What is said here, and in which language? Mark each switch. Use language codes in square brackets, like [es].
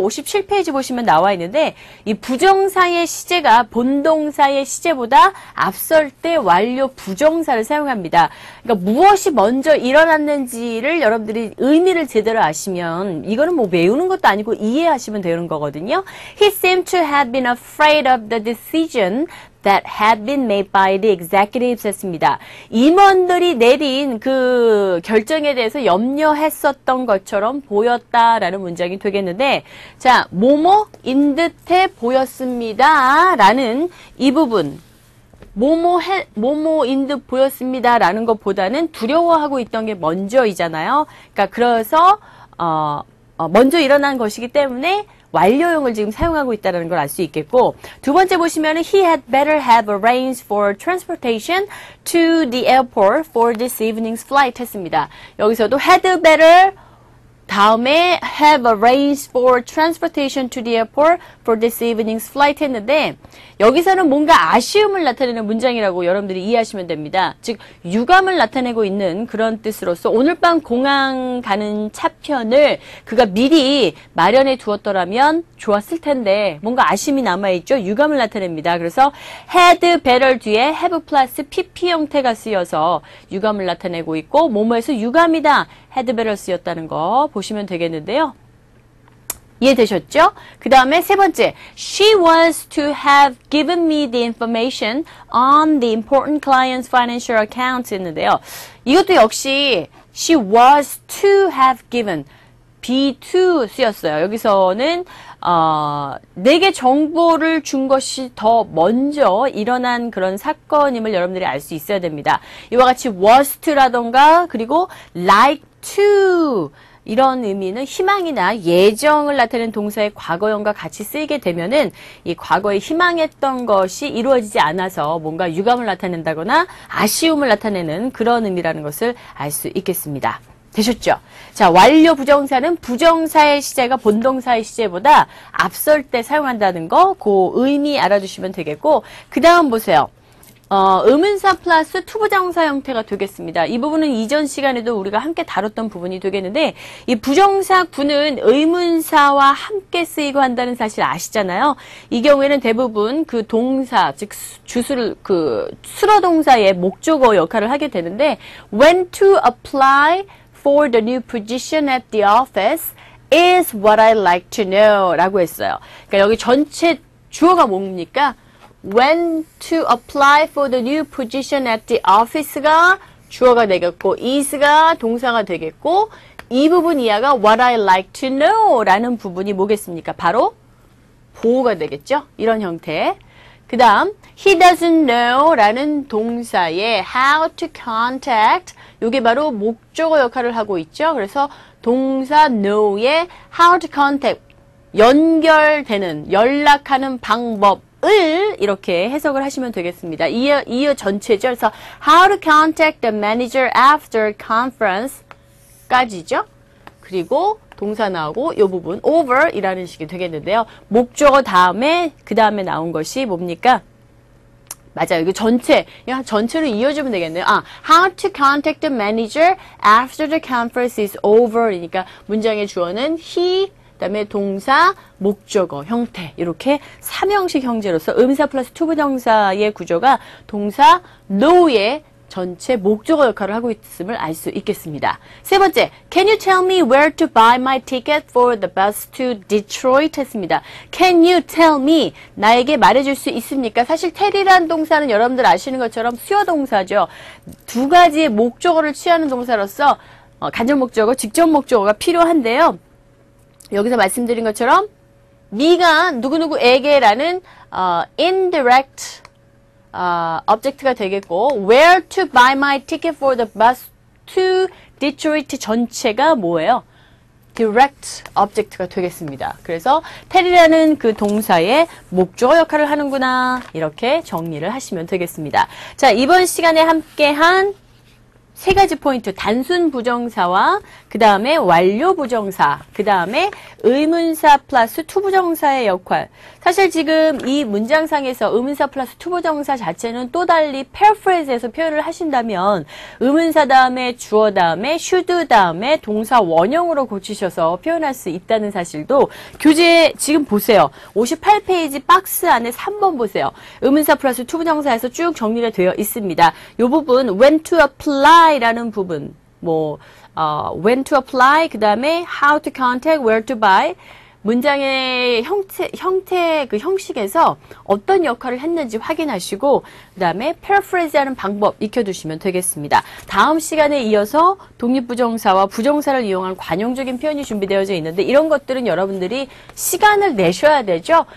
[ko] 57페이지 보시면 나와 있는데 이 부정사의 시제가 본동사의 시제보다 앞설 때 완료 부정사를 사용합니다. 그러니까 무엇이 먼저 일어났는지를 여러분들이 의미를 제대로 아시면 이거는 뭐 외우는 것도 아니고 이해하시면 되는 거거든요. [en] He seemed to have been afraid of the decision that had been made by the executives 했습니다. [ko] 임원들이 내린 그 결정에 대해서 염려했었던 것처럼 보였다라는 문장이 되겠는데, 자, 뭐뭐인 듯해 보였습니다 라는 이 부분, 뭐뭐인 듯 보였습니다 라는 것보다는 두려워하고 있던 게 먼저이잖아요. 그러니까 그래서 먼저 일어난 것이기 때문에 완료형을 지금 사용하고 있다는 걸 알 수 있겠고, 두 번째 보시면은 [en] he had better have arranged for transportation to the airport for this evening's flight [ko] 했습니다. [en] 여기서도 had better 다음에 have arranged for transportation to the airport for this evening's flight 했는데, [ko] 여기서는 뭔가 아쉬움을 나타내는 문장이라고 여러분들이 이해하시면 됩니다. 즉 유감을 나타내고 있는 그런 뜻으로서 오늘 밤 공항 가는 차편을 그가 미리 마련해 두었더라면 좋았을 텐데 뭔가 아쉬움이 남아있죠. 유감을 나타냅니다. 그래서 had better 뒤에 have 플러스 pp 형태가 쓰여서 유감을 나타내고 있고, 뭐뭐에서 유감이다 had better 쓰였다는 거 보시면 되겠는데요. 이해되셨죠? 그 다음에 세 번째, [en] she was to have given me the information on the important client's financial accounts 했는데요. [ko] 이것도 역시 she was to have given, be to 쓰였어요. 여기서는 내게 정보를 준 것이 더 먼저 일어난 그런 사건임을 여러분들이 알 수 있어야 됩니다. 이와 같이 was to라던가 그리고 like to 이런 의미는 희망이나 예정을 나타내는 동사의 과거형과 같이 쓰이게 되면은 이 과거에 희망했던 것이 이루어지지 않아서 뭔가 유감을 나타낸다거나 아쉬움을 나타내는 그런 의미라는 것을 알 수 있겠습니다. 되셨죠? 자, 완료 부정사는 부정사의 시제가 본동사의 시제보다 앞설 때 사용한다는 거, 그 의미 알아두시면 되겠고, 그 다음 보세요. 의문사 플러스 투부정사 형태가 되겠습니다. 이 부분은 이전 시간에도 우리가 함께 다뤘던 부분이 되겠는데, 이 부정사 구는 의문사와 함께 쓰이고 한다는 사실 아시잖아요. 이 경우에는 대부분 그 동사, 즉 수로 동사의 목적어 역할을 하게 되는데, [en] when to apply for the new position at the office is what I'd like to know 라고 했어요. [ko] 그러니까 여기 전체 주어가 뭡니까? [en] When to apply for the new position at the office가 주어가 되겠고, is가 동사가 되겠고, [ko] 이 부분 이하가 [en] what I like to know 라는 부분이 뭐겠습니까? [ko] 바로 보호가 되겠죠? 이런 형태. 그 다음, [en] he doesn't know [ko] 라는 동사의 how to contact, 이게 바로 목적어 역할을 하고 있죠. 그래서 동사 know의 how to contact, 연결되는, 연락하는 방법, 을 이렇게 해석을 하시면 되겠습니다. 이어 전체죠. [en] 그래서 how to contact the manager after conference 까지죠. [ko] 그리고 동사 나오고 이 부분 over 이라는 식이 되겠는데요. 목적어 다음에 그 다음에 나온 것이 뭡니까? 맞아요. 이거 전체로 이어주면 되겠네요. [en] how to contact the manager after the conference is over [ko] 이니까 문장의 주어는 he, 그 다음에 동사, 목적어, 형태 이렇게 삼형식 형제로서 의문사 플러스 투부정사의 구조가 동사 know의 전체 목적어 역할을 하고 있음을 알 수 있겠습니다. [en] 세 번째, can you tell me where to buy my ticket for the bus to Detroit 했습니다. Can you tell me, [ko] 나에게 말해줄 수 있습니까? 사실 tell이란 동사는 여러분들 아시는 것처럼 수요 동사죠. 두 가지의 목적어를 취하는 동사로서 간접 목적어, 직접 목적어가 필요한데요. 여기서 말씀드린 것처럼 네가 누구누구에게라는 indirect object가 되겠고, [en] where to buy my ticket for the bus to Detroit [ko] 전체가 뭐예요? direct object가 되겠습니다. 그래서 tell이라는 그 동사의 목적어 역할을 하는구나 이렇게 정리를 하시면 되겠습니다. 자, 이번 시간에 함께한 세 가지 포인트, 단순 부정사와 그 다음에 완료 부정사, 그 다음에 의문사 플러스 투부정사의 역할. 사실 지금 이 문장상에서 의문사 플러스 투부정사 자체는 또 달리 paraphrase에서 표현을 하신다면 의문사 다음에 주어 다음에 should 다음에 동사 원형으로 고치셔서 표현할 수 있다는 사실도 교재 지금 보세요. 58페이지 박스 안에 3번 보세요. 의문사 플러스 투부정사에서 쭉 정리가 되어 있습니다. [en] 이 부분 when to apply 라는 부분, when to apply, 그 다음에 how to contact, where to buy, [ko] 문장의 형태, 그 형식에서 어떤 역할을 했는지 확인하시고, 그 다음에 패러프레이즈하는 방법 익혀두시면 되겠습니다. 다음 시간에 이어서 독립부정사와 부정사를 이용한 관용적인 표현이 준비되어져 있는데, 이런 것들은 여러분들이 시간을 내셔야 되죠.